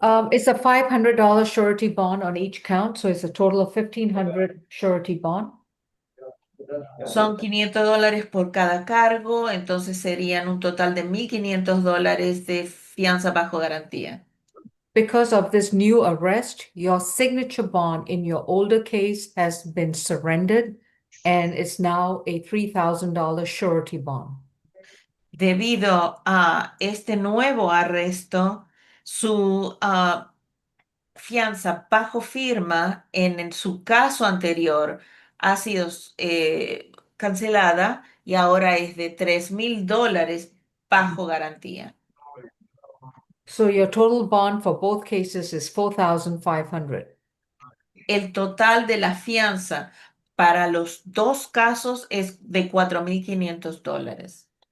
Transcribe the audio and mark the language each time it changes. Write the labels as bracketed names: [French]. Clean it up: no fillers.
[English] It's a $500 surety bond on each count, so it's a total of $1,500 surety bond. [Spanish] Son $500 por cada cargo, entonces serían un total de $1.500 de fianza bajo garantía. [English] Because of this new arrest, your signature bond in your older case has been surrendered, and it's now a $3,000 surety bond. [Spanish] Debido a este nuevo arresto, su fianza bajo firma en su caso anterior ha sido cancelada y ahora es de $3.000 bajo garantía. [English] So your total bond for both cases is $4,500. [Spanish] El total de la fianza para los dos casos es de $4.500.